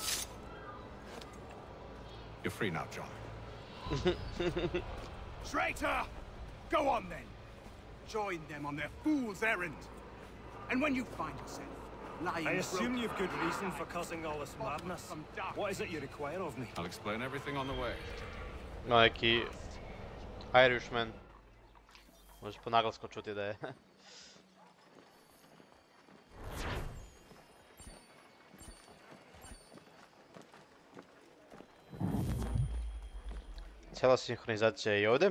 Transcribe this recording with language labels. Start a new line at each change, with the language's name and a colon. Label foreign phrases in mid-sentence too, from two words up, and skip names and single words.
English: You're free now, John. Traitor! Go on then. Join them on their fool's errand. And when you find yourself lying... I assume you've good reason for causing all this madness. What is it you require of me? I'll explain everything on the way. No,
Bosnian: neki Irishman. Možeš po naglasku čuti da je. Cijela sinhronizacija je i ovdje.